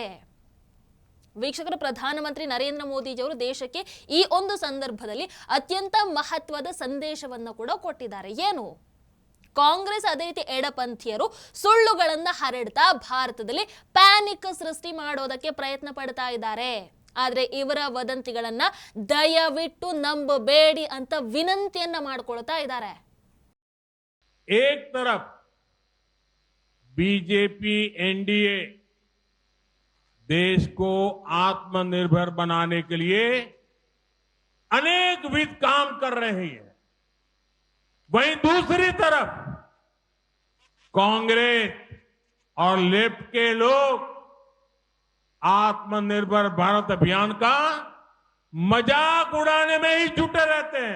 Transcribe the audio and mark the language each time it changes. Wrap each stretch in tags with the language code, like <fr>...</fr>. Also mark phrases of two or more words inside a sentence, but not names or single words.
<kn>ವೀಕ್ಷಕರ, ಪ್ರಧಾನಮಂತ್ರಿ ನರೇಂದ್ರ ಮೋದಿಜಿಯವರು ದೇಶಕ್ಕೆ ಈ ಒಂದು ಸಂದರ್ಭದಲ್ಲಿ ಅತ್ಯಂತ ಮಹತ್ವದ ಸಂದೇಶವನ್ನು ಕೂಡ ಕೊಟ್ಟಿದ್ದಾರೆ. ಏನು? ಕಾಂಗ್ರೆಸ್ ಅದೇ ರೀತಿ ಎಡಪಂಥೀಯರು ಸುಳ್ಳುಗಳನ್ನ ಹರಡ್ತಾ ಭಾರತದಲ್ಲಿ ಪ್ಯಾನಿಕ್ ಸೃಷ್ಟಿ ಮಾಡೋದಕ್ಕೆ ಪ್ರಯತ್ನ ಪಡ್ತಾ ಇದ್ದಾರೆ. ಆದ್ರೆ ಇವರ ವದಂತಿಗಳನ್ನ ದಯವಿಟ್ಟು ನಂಬಬೇಡಿ ಅಂತ ವಿನಂತಿಯನ್ನ ಮಾಡ್ಕೊಳ್ತಾ ಇದ್ದಾರೆ.</kn> <hi>एक तरफ बीजेपी एनडीए देश को आत्मनिर्भर बनाने के लिए अनेकविध काम कर रही है, वहीं दूसरी तरफ कांग्रेस और लेफ्ट के लोग आत्मनिर्भर भारत अभियान का मजाक उड़ाने में ही जुटे रहते हैं.</hi>